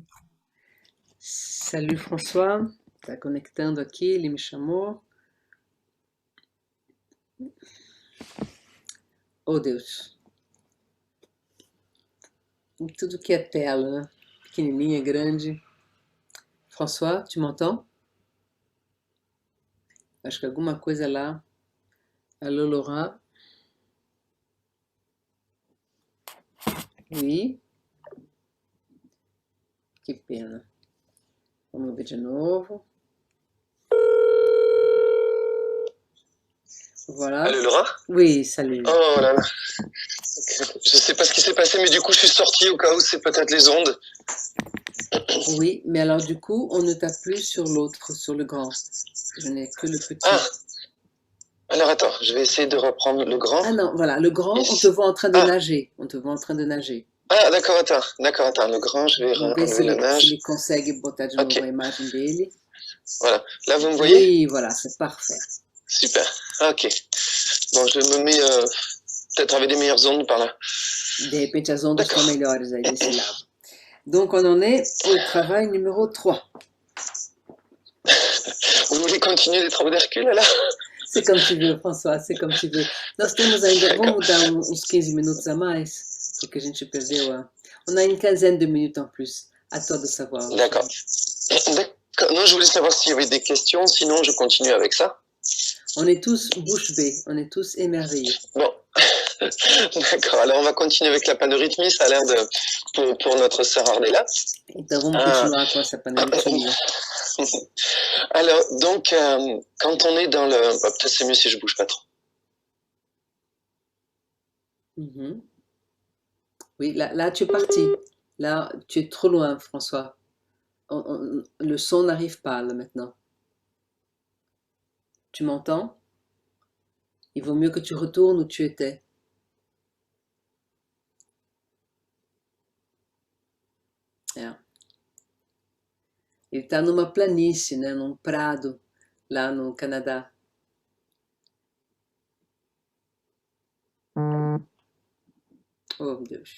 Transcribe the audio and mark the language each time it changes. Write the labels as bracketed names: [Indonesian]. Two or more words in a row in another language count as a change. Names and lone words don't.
[Portuguese] Salut François, está conectando aqui, ele me chamou. Oh Deus. Tudo que é tela, né? Pequenininha, grande. [French] François, tu m'entends? [Portuguese] Acho que alguma coisa lá. Alô, [French] Laurent? Oui. [Portuguese] Que pena. Vamos ver de novo. [French] Voilà. Allô, Laura? Oui, salut. Oh là là. Je sais pas ce qui s'est passé, mais du coup, je suis sorti au cas où c'est peut-être les ondes. Oui, mais alors du coup, on ne tape plus sur l'autre, sur le grand. Je n'ai que le petit. Ah! Alors attends, je vais essayer de reprendre le grand. Ah non, voilà, le grand, on te voit en train de nager. On te voit en train de nager. Ah, d'accord, attends. Le grand, je vais [Portuguese] Vamos ver [French] enlever la nage. [Portuguese] se ele consegue botar de novo a imagem dele. [French] Voilà. Là, vous me voyez? Oui, voilà, c'est parfait. Super. Ok. Bon, je me mets peut-être avec des meilleures ondes par là. [Portuguese] De repente, as ondas estão melhores aí desse lado. [French] Donc, on en est au travail numéro 3. Vous voulez continuer les travaux d'Hercule, là? C'est comme tu veux, François, c'est comme tu veux. [Portuguese] Nós temos ainda, vamos dar uns 15 minutos a mais, porque a gente perdeu a... [French] On a une quinzaine de minutes en plus, à toi de savoir. D'accord. Non, je voulais savoir s'il y avait des questions, sinon je continue avec ça. On est tous bouche bée, on est tous émerveillés. Bon, d'accord, alors on va continuer avec la panorhythmie, ça a l'air de... pour notre sœur Ardella. [Portuguese] Então vamos continuar com essa panorhythmie. [French] Alors, donc, quand on est dans le... Bah, peut-être c'est mieux si je bouge pas trop. Oui, là tu es parti. Là, tu es trop loin, François. Le son n'arrive pas, là, maintenant. Tu m'entends? Il vaut mieux que tu retournes où tu étais. [Portuguese] Ele está numa planície, né, num prado, lá no Canadá. Oh, Deus.